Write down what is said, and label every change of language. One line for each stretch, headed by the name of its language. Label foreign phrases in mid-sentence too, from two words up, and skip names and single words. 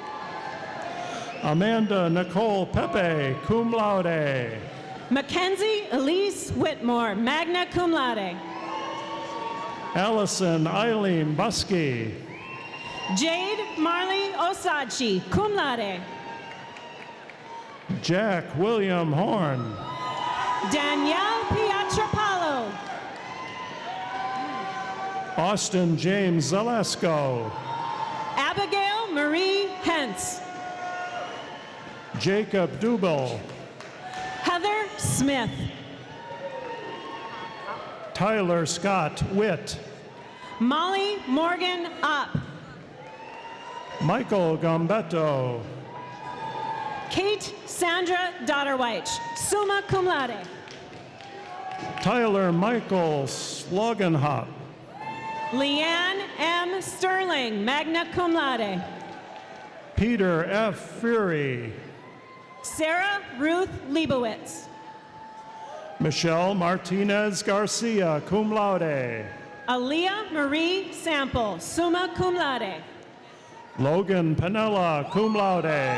English: Amanda Nicole Pepe,
Latin: cum laude.
English: Mackenzie Elise Whitmore,
Latin: magna cum laude.
English: Allison Eileen Buskey. Jade Marley Osachi,
Latin: cum laude.
English: Jack William Horn. Danielle Pietropalo. Austin James Zalesko. Abigail Marie Hentz. Jacob Dubel. Heather Smith. Tyler Scott Witt. Molly Morgan Up. Michael Gambetto. Kate Sandra Dotterweich,
Latin: summa cum laude.
English: Tyler Michael Sloganhop. Leanne M.
Latin: Sterling, magna cum laude.
English: Peter F. Fury. Sarah Ruth Leibowitz. Michelle Martinez Garcia,
Latin: cum laude.
English: Aaliyah Marie Sample,
Latin: summa cum laude.
English: Logan Panella,
Latin: cum laude.